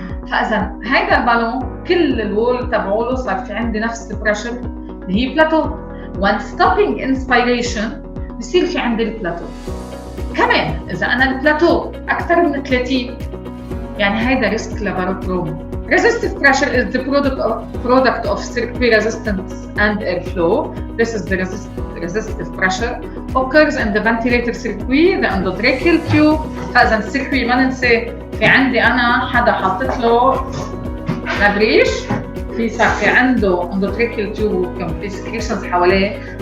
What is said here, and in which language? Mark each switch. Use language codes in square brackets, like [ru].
[ar] فاذا هيدا البالون كل الوول تبعوله صار في عندي نفس البريشر اللي هي بلاتو. [en] when stopping inspiration [ar] بصير في عندي البلاتو. كمان اذا انا البلاتو اكثر من 30 يعني هيدا ريسك لباروكروم. [en] Resistive pressure is the product of circuit resistance and airflow. This is the resistive pressure occurs in the ventilator circuit, the endotracheal tube. [ar] فإذا السيركوي ما ننسى في عندي أنا حدا حاطط له مبريش في صار في عنده endotracheal tube وكم في secretions حواليه.